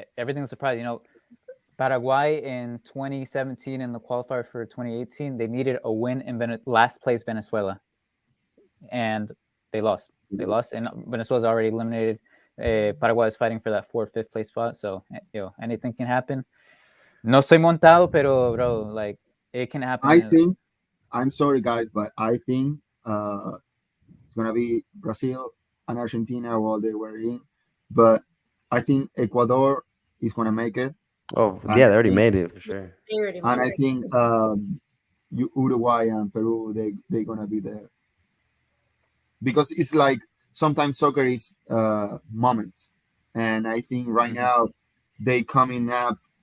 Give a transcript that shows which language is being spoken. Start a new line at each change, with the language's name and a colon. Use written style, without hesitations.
English: Everything's a surprise. You know, Paraguay in 2017 in the qualifier for 2018, they needed a win in last place Venezuela, and they lost. They lost, and Venezuela's already eliminated. Paraguay is fighting for that 4th, 5th place spot. So anything can happen.
Spanish: No estoy montado, pero bro,
English: like it can happen. I think. I'm sorry, guys, but I think it's gonna be Brazil and Argentina while they were in, but I think Ecuador is gonna make it. Oh yeah, they already made it for sure. And I think Uruguay and Peru they're gonna be there because it's like sometimes soccer is moments, and I think right now they coming up.